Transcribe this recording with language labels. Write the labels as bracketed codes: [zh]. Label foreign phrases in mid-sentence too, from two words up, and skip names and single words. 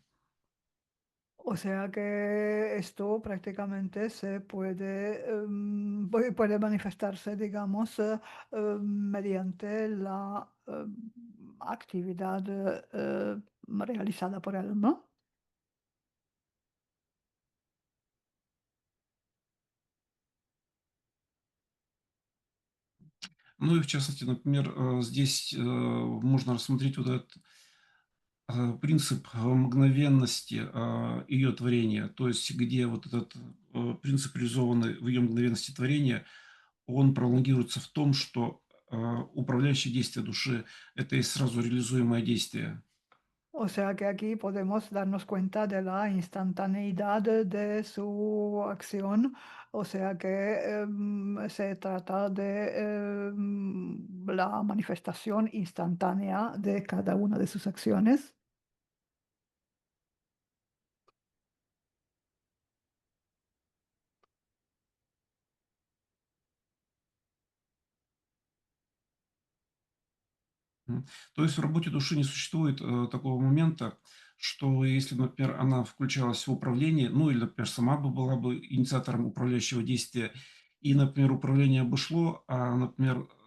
[es] O sea que esto prácticamente se puede, puede manifestarse, digamos, mediante la actividad realizada por el alma. [ru] Ну и в частности, например, здесь можно рассмотреть вот этот принцип мгновенности ее творения, то есть где вот этот принцип, реализованный в ее мгновенности творения, он пролонгируется в том, что управляющее действие души – это и sразу реализуемое действие. [es] O sea que aquí podemos darnos cuenta de la instantaneidad de su acción. O sea que se trata de la manifestación instantánea de cada una de sus acciones. [ru] То есть в работе души не существует такого момента, что если, например, она включалась в управление, ну или, например, сама бы была бы инициатором управляющего действия, и, например, управление бы шло, а, например,